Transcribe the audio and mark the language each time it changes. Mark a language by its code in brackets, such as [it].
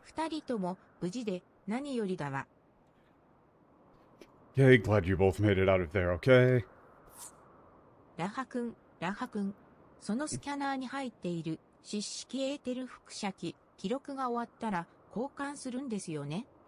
[ja] 二人とも無事で何よりだわ。 [en] Okay, glad you both made it out of there, okay? [ja] ラハ君、そのスキャナーに入っている湿式エーテル輻射器、記録が終わったら交換するんですよね。